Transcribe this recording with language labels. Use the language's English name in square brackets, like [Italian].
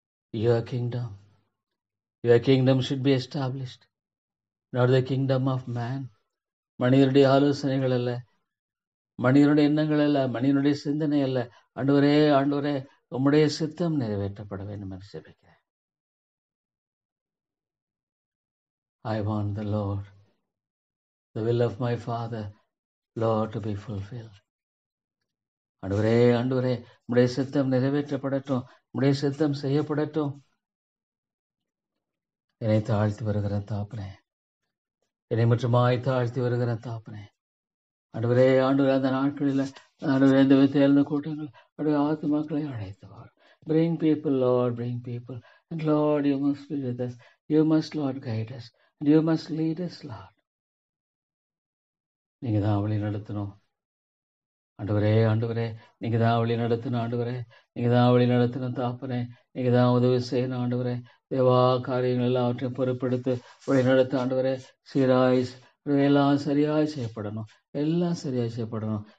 [English] Your kingdom should be established, not the kingdom of man. [Tamil] மனிதனுடைய ஆலோசனைகள் அல்ல, மனிதனுடைய எண்ணங்கள் அல்ல, மனிதனுடைய சிந்தனை அல்ல. ஆண்டவரே, ஆண்டவரே, உம்முடைய சித்தம் நிறைவேற்றப்பட வேண்டும் என்று ஜெபிக்கிறேன். [English] I want the Lord, the will of my Father, Lord, to be fulfilled. [Tamil] ஆண்டவரே, ஆண்டவரே, உம்முடைய சித்தம் நிறைவேற்றப்படட்டும். உம்முடைய சித்தம் செய்யப்படட்டும். என்னை தாழ்த்தி வருகிற தாப்பனே, என்னை முற்றுமாய் தாழ்த்தி வருகிற தாப்பனே. ஆண்டவரே, ஆண்டவரே, அந்த நாட்களில் ஆண்டவரே இந்த தேர்ந்த கூட்டங்கள் ஆண்டவரே ஆத்துமாக்களை அழைத்தவார். [English] Bring people, Lord, bring people. And Lord, you must be with us. You must, Lord, guide us. And you must lead us, Lord. [Tamil] நீங்கள் தான் வழி நடத்தணும். ஆண்டவரே நீங்க தான் வழி நடத்தின ஆண்டவரே, நீங்க தான் வழி நடத்தின தாப்பனே, நீங்க தான் உதவி செய்யணும் ஆண்டவரே. தேவா காரியங்கள் எல்லாவற்றையும் பொறுப்பெடுத்து வழி நடத்த ஆண்டவரே. சீராய் எல்லாம் சரியாய் செய்யப்படணும், எல்லாம் சரியாய் செய்யப்படணும்.